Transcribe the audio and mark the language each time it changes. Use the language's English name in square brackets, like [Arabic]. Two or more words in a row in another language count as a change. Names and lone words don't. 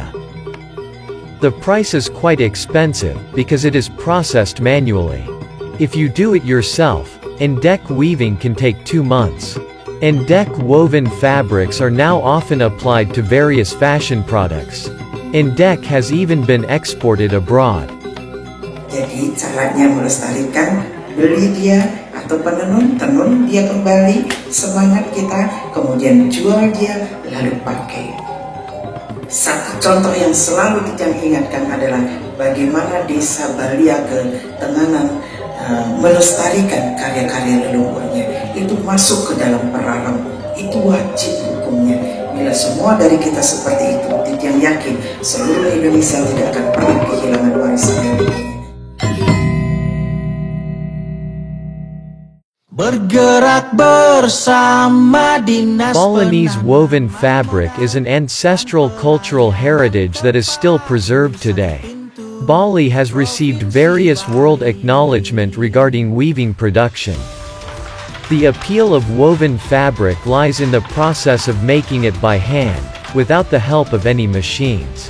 [English] The price is quite expensive because it is processed manually. If you do it yourself, endek weaving can take 2 months. Endek woven fabrics are now often applied to various fashion products. Endek has even been exported abroad. [Indonesian] Jadi caranya melestarikan, beli dia atau tenun dia kembali, semangat kita, kemudian jual dia, lalu pakai. Satu contoh yang selalu kita ingatkan adalah bagaimana desa Baliage Tenganan melestarikan karya-karya leluhurnya. Itu masuk ke dalam perarang, itu wajib hukumnya. Bila semua dari kita seperti itu, yang yakin seluruh Indonesia tidak akan pernah kehilangan warisan ini. Bergerak bersama Dinas [English] Balinese woven fabric is an ancestral cultural heritage that is still preserved today. Bali has received various world acknowledgement regarding weaving production. The appeal of woven fabric lies in the process of making it by hand, without the help of any machines.